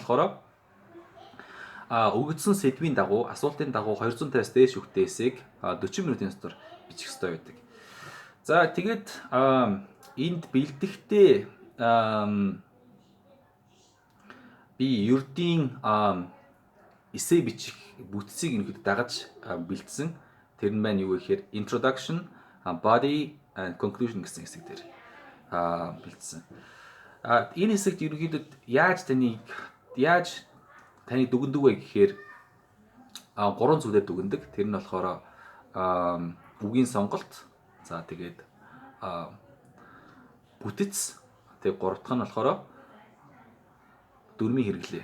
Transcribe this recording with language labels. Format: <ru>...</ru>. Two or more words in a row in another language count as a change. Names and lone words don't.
<mn>Хоёр дахь хэсэг нь болохоор өгсөн сэдвийн дагуу асуултын дагуу 250-аас дээш үгтэй эсэйг 40 минутын дотор бичих ёстой байдаг. За тэгээд энд бэлдэхдээ би ердийн эсэй бичих бүтцийг ерөнхийдөө дагаж бэлдсэн. Тэр нь маань юу гэхээр</mn> <en>introduction, body and conclusion</en> <mn>гэсэн хэсэг дээр бэлдсэн. Энэ хэсэгт ерөнхийдөө яаж таны дүгндэг вэ гэхээр 3 зүйлээр дүгндэг. Тэр нь болохоор үгийн сонголт, за тэгээд бүтэц, тэгээд 3 дахь нь болохоор дүрмийн хэрэглээ.</mn>